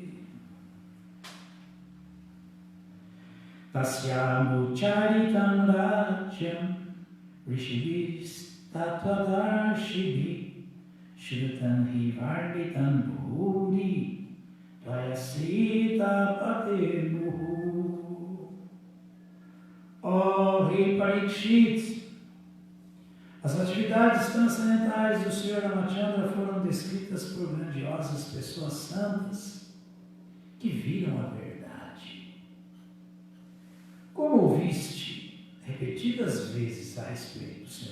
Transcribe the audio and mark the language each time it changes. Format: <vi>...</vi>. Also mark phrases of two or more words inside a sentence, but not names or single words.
<sa>Tasyam Charitam Rajyam Rishibis Tattvadarshibhi Shrutan Hi Varditam Bhuri Tvayasita Patermuhu.</sa> <pt>Ó Rei Parikshit, as atividades transcendentais do Sr. Ramachandra foram descritas por grandiosas pessoas santas que viram a verdade. Como ouviste repetidas vezes a respeito do Sr.</pt>